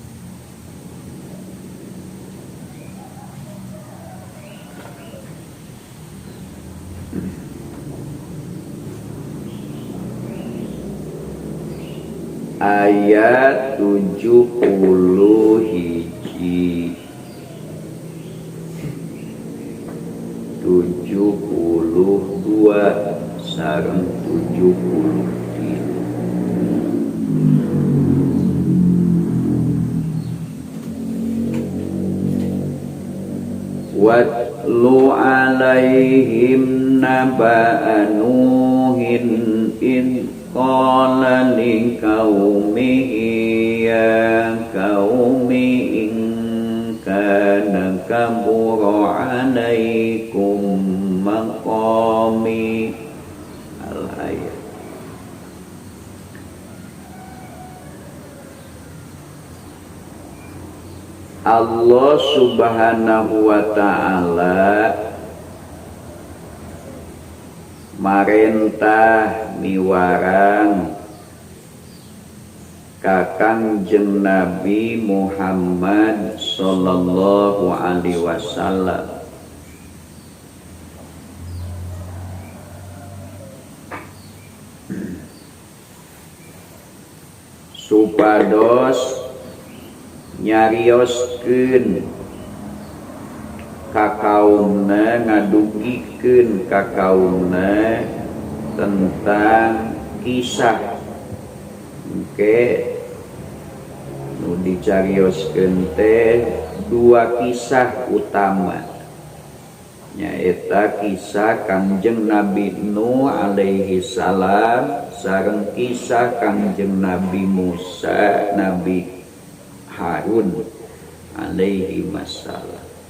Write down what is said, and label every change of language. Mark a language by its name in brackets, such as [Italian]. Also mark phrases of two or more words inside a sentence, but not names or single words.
[Sundanese] Ayat 70 hiji 72 sareng 73. [Arabic] واتل عليهم نبأ نوح إن قال لقومه يا قوم إن كان كبر عليكم مقامي الآية. الله سبحانه وتعالى [Sundanese] marentah miwarang Kangjeng Nabi Muhammad [Arabic] صلى الله عليه وسلم [Sundanese] supados nyarioskeun ka kaumna ngadugikeun ka kaumna tentang kisah nu dicarioskeun teh dua kisah utama nyaeta kisah Kangjeng Nabi Nuh [Arabic] عليه السلام [Sundanese] sareng kisah Kangjeng Nabi Musa Nabi Harun [Arabic] عليه السلام.